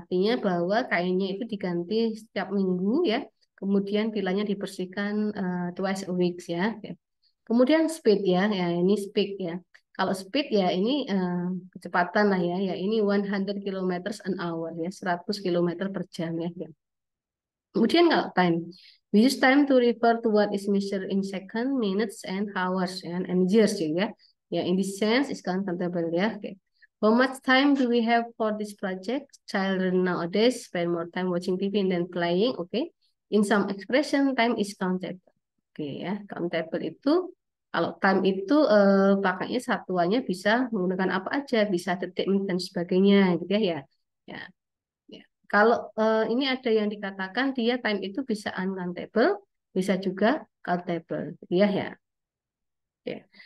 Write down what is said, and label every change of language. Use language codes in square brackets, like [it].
[id] Artinya bahwa kainnya itu diganti setiap minggu ya. Kemudian villanya dibersihkan [en] twice a week [id] ya. Kemudian speed ya, ya ini speed ya. Kalau speed ya ini kecepatan lah ya. Ya ini [en] 100 kilometers an hour [id] ya, 100 kilometer per jam ya. Kemudian kalau [en] time, we use time to refer to what is measured in second, minutes, and hours and years ya. Ya, in this sense is countable ya. Okay. How much time do we have for this project? Children nowadays spend more time watching TV than playing. Okay. In some expression, time is countable. [id] Oke ya, countable itu kalau time itu pakainya satuannya bisa menggunakan apa aja, bisa detik, menit dan sebagainya gitu ya. Ya. Ya. Kalau ini ada yang dikatakan dia time itu bisa uncountable, bisa juga countable, ya ya. Ya.